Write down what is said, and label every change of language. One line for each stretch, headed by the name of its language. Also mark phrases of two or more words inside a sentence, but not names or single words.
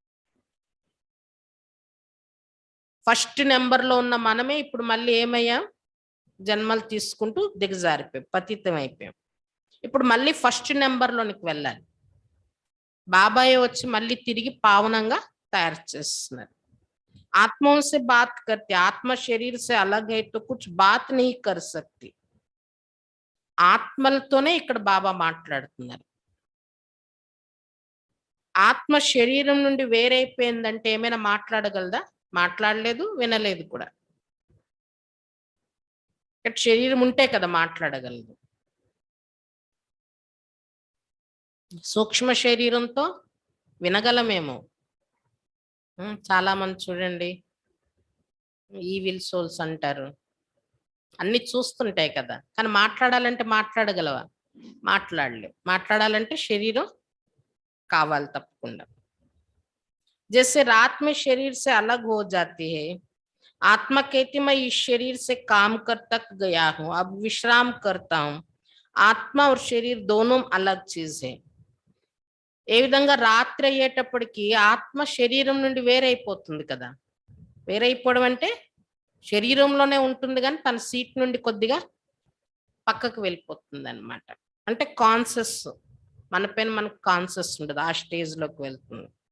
English: first numberలో
Telugu: ఉన్న మనమే ఇప్పుడు మళ్ళీ ఏమయ్యాం? జన్మలు తీసుకుంటూ దిగజారిపోయాం, పతితం అయిపోయాం. ఇప్పుడు మళ్ళీ
English: first numberలోనికి
Telugu: వెళ్ళాలి. బాబాయ్ వచ్చి మళ్ళీ తిరిగి పావనంగా తయారు చేస్తున్నారు.
Hindi: आत्माओं से बात करते, आत्मा शरीर से अलग है तो कुछ बात नहीं कर सकती.
Telugu: ఆత్మలతోనే ఇక్కడ బాబా మాట్లాడుతున్నారు. ఆత్మ శరీరం నుండి వేరైపోయిందంటే ఏమైనా మాట్లాడగలదా? మాట్లాడలేదు, వినలేదు కూడా. ఇక్కడ శరీరం ఉంటే కదా మాట్లాడగలదు. సూక్ష్మ శరీరంతో వినగలమేమో. చాలా మంది చూడండి
English: evil souls
Telugu: అంటారు, అన్ని చూస్తుంటాయి కదా, కానీ మాట్లాడాలంటే మాట్లాడగలవా? మాట్లాడలేవు. మాట్లాడాలంటే శరీరం కావాలి తప్పకుండా.
Hindi: जैसे रात में शरीर से अलग हो जाती है, आत्मा कहती मैं इस शरीर से काम कर तक गया हूं, अब विश्राम करता हूं. आत्मा और शरीर दोनों अलग चीज है.
Telugu: ఏ విధంగా రాత్రి అయ్యేటప్పటికి ఆత్మ శరీరం నుండి వేరైపోతుంది కదా. వేరైపోవడం అంటే శరీరంలోనే ఉంటుంది కానీ తన సీట్ నుండి కొద్దిగా పక్కకు వెళ్ళిపోతుంది అనమాట. అంటే కాన్షియస్, మన పైన మనకు కాన్షియస్ ఉండదు, ఆ స్టేజ్లోకి వెళ్తుంది.